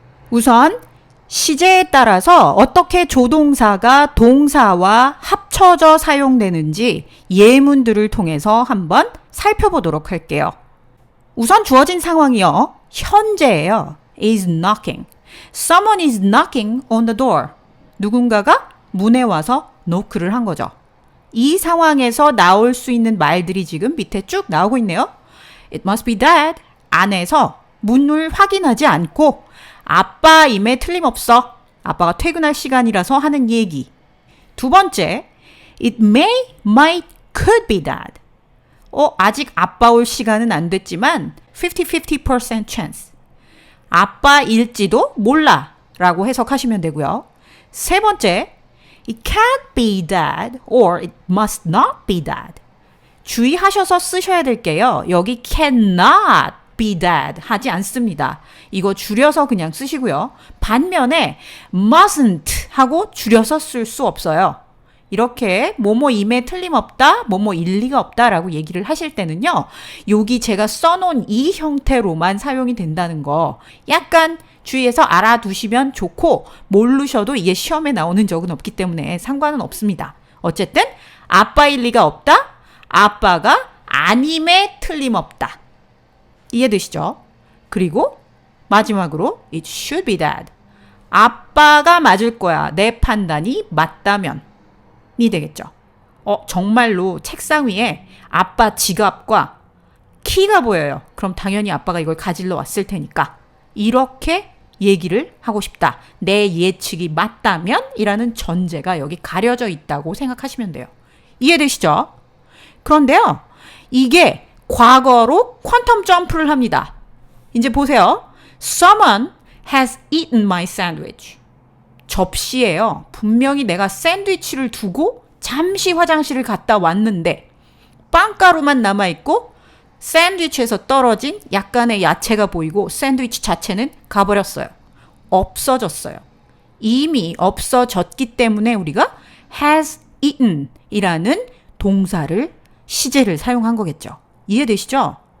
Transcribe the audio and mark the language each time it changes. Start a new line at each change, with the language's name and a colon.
Korean: 우선 시제에 따라서 어떻게 조동사가 동사와 합쳐져 사용되는지 예문들을 통해서 한번 살펴보도록 할게요. 우선 주어진 상황이요, 현재예요.
English: is knocking. Someone is knocking on the door.
Korean: 누군가가 문에 와서 노크를 한 거죠. 이 상황에서 나올 수 있는 말들이 지금 밑에 쭉 나오고 있네요.
English: It must be dad.
Korean: 안에서 문을 확인하지 않고 아빠임에 틀림없어. 아빠가 퇴근할 시간이라서 하는 얘기. 두 번째,
English: it may, might, could be dad.
Korean: 아직 아빠 올 시간은 안 됐지만
English: 50-50% chance.
Korean: 아빠일지도 몰라 라고 해석하시면 되고요. 세 번째,
English: it can't be dad or it must not be dad.
Korean: 주의하셔서 쓰셔야 될 게요, 여기
English: cannot be dad
Korean: 하지 않습니다. 이거 줄여서 그냥 쓰시고요. 반면에 mustn't 하고 줄여서 쓸 수 없어요. 이렇게 뭐뭐임에 틀림없다, 뭐뭐 일리가 없다라고 얘기를 하실 때는요, 여기 제가 써놓은 이 형태로만 사용이 된다는 거 약간 주의해서 알아두시면 좋고, 모르셔도 이게 시험에 나오는 적은 없기 때문에 상관은 없습니다. 어쨌든 아빠일 리가 없다, 아빠가 아님에 틀림없다. 이해되시죠? 그리고 마지막으로
English: it should be dad.
Korean: 아빠가 맞을 거야, 내 판단이 맞다면 이 되겠죠. 정말로 책상 위에 아빠 지갑과 키가 보여요. 그럼 당연히 아빠가 이걸 가지러 왔을 테니까 이렇게 얘기를 하고 싶다. 내 예측이 맞다면 이라는 전제가 여기 가려져 있다고 생각하시면 돼요. 이해되시죠? 그런데요, 이게 과거로 퀀텀 점프를 합니다. 이제 보세요.
English: Someone has eaten my sandwich.
Korean: 접시에요, 분명히 내가 샌드위치를 두고 잠시 화장실을 갔다 왔는데 빵가루만 남아있고 샌드위치에서 떨어진 약간의 야채가 보이고 샌드위치 자체는 가버렸어요. 없어졌어요. 이미 없어졌기 때문에 우리가
English: has eaten
Korean: 이라는 동사를, 시제를 사용한 거겠죠. 이해되시죠?